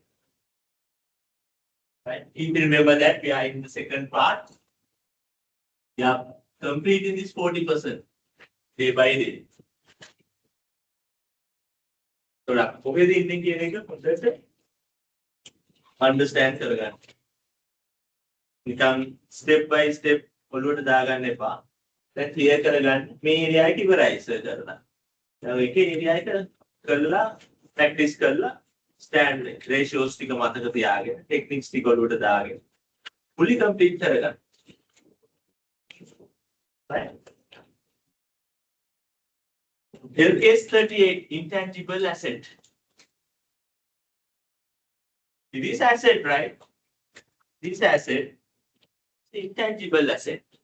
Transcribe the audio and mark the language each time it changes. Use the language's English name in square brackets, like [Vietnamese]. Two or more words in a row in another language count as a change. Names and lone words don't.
[English] Right? If you remember that we are in the second part, we are completing this 40% day by day. So understand [Sinhala] කරගන්න. නිකන් [English] step by step [Sinhala] ඔළුවට දාගන්න එපා. දැන් clear කරගන්න මේ area එක ඉවරයි ඉස්සර කරලා. දැන් එක area එක කරලා practice කරලා [English] stand ratios [Sinhala] ටික මතක තියාගෙන techniques ටික ඔළුවට දාගෙන [English] fully complete [Sinhala] කරගන්න. [English] Right? Case 38, intangible asset. This asset, right? This asset, intangible asset.